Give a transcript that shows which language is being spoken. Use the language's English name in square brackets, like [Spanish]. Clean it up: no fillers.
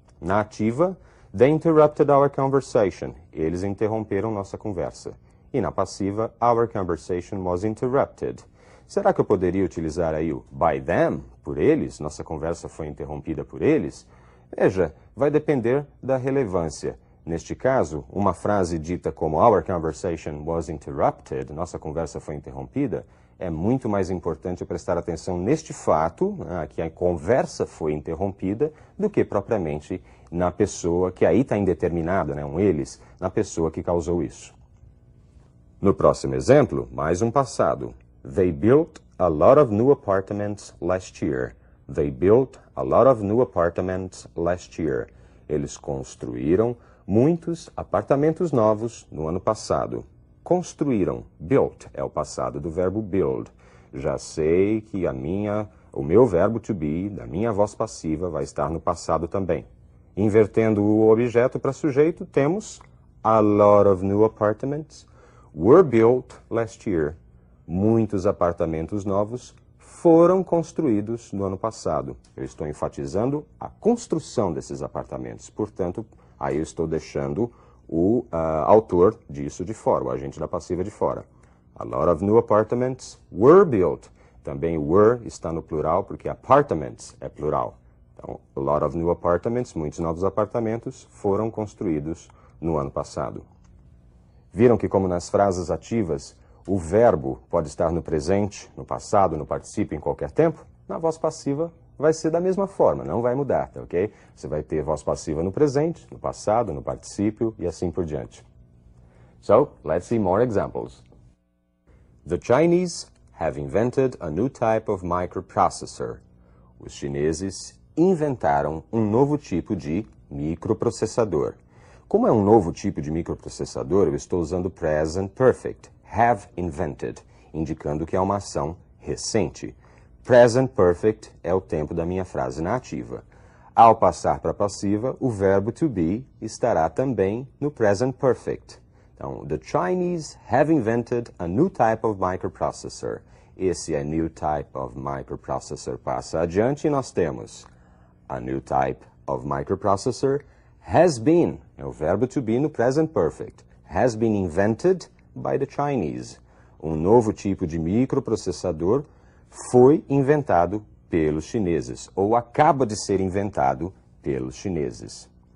[Portuguese] Na ativa, [English] they interrupted our conversation. [Portuguese] Eles interromperam nossa conversa. E na passiva, [English] our conversation was interrupted. [Portuguese] Será que eu poderia utilizar aí o [English] by them, [Portuguese] por eles? Nossa conversa foi interrompida por eles? Veja, vai depender da relevância. Neste caso, uma frase dita como [English] our conversation was interrupted, [Portuguese] nossa conversa foi interrompida, é muito mais importante prestar atenção neste fato, que a conversa foi interrompida, do que propriamente na pessoa, que aí está indeterminada, um eles, na pessoa que causou isso. No próximo exemplo, mais um passado. [English] They built a lot of new apartments last year. They built a lot of new apartments last year. [Portuguese] Eles construíram muitos apartamentos novos no ano passado. Construíram. Built é o passado do verbo build. Já sei que o meu verbo to be, da minha voz passiva, vai estar no passado também. Invertendo o objeto para sujeito, temos [English] a lot of new apartments were built last year. [Portuguese] Muitos apartamentos novos foram construídos no ano passado. Eu estou enfatizando a construção desses apartamentos. Portanto, aí eu estou deixando o autor disso de fora, o agente da passiva de fora. [English] A lot of new apartments were built. [Portuguese] Também were está no plural porque apartments é plural. Então, [English] a lot of new apartments, [Portuguese] muitos novos apartamentos, foram construídos no ano passado. Viram que, como nas frases ativas, o verbo pode estar no presente, no passado, no particípio, em qualquer tempo? Na voz passiva vai ser da mesma forma, não vai mudar, tá ok? Você vai ter voz passiva no presente, no passado, no particípio e assim por diante. [English] So, let's see more examples. The Chinese have invented a new type of microprocessor. [Portuguese] Os chineses inventaram um novo tipo de microprocessador. Como é um novo tipo de microprocessador, eu estou usando present perfect. Have invented, indicando que é uma ação recente. Present perfect é o tempo da minha frase na ativa. Ao passar para a passiva, o verbo to be estará também no present perfect. Então, [English] the Chinese have invented a new type of microprocessor. [Portuguese] Esse [English] a new type of microprocessor passa adiante e nós temos a new type of microprocessor has been, [Portuguese] é o verbo to be no present perfect. [English] Has been invented by the Chinese. [Portuguese] Um novo tipo de microprocessador foi inventado pelos chineses, ou acaba de ser inventado pelos chineses.